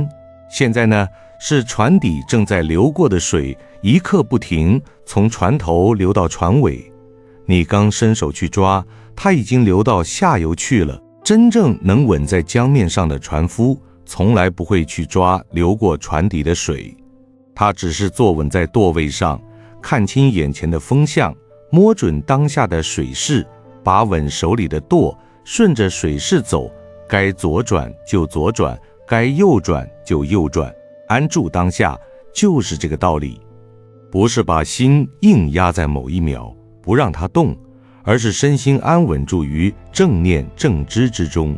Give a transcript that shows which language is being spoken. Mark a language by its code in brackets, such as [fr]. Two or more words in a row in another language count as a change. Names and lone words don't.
[zh] 現在呢，是船底正在流過的水，一刻不停，從船頭流到船尾。你剛伸手去抓，它已經流到下游去了。真正能穩在江面上的船夫，從來不會去抓流過船底的水，他只是坐穩在舵位上，看清眼前的風向，摸準當下的水勢，把穩手裡的舵，順着水勢走，該左轉就左轉，該右轉就右轉。安住當下就是這個道理，不是把心硬壓在某一秒不讓它動，而是身心安穩住於正念正知之中。